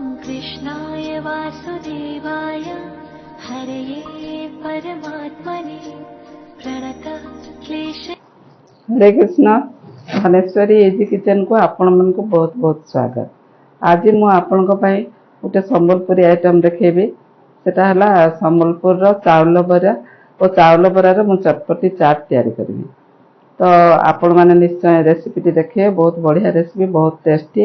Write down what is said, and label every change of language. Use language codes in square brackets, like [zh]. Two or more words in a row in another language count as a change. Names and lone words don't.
[sa] कृष्णाय वासुदेवाय हरये परमात्मने प्रणतः क्लेश। हरे कृष्ण। [or] ଧନେଶ୍ୱରୀ ଇଜି କିଚେନ କୁ ଆପଣ ମାନଙ୍କୁ ବହୁତ ବହୁତ ସ୍ୱାଗତ। ଆଜି ମୁଁ ଆପଣ ଗୋଟେ ସମ୍ବଲପୁରୀ ଆଇଟମ ଦେଖେଇବି। ସେଟା ହେଲା ସମ୍ବଲପୁର ର ଚାଉଳ ବରା ଆଉ ଚାଉଳ ବରାର ମୁଁ ଚଟପଟି ଚାଟ ତିଆରି କରିବି। ତୋ ଆପଣ ମାନେ ନିଶ୍ଚୟ ରେସିପି ଦେଖନ୍ତୁ, [hi] बहुत बढ़िया रेसिपी, बहुत टेस्टी।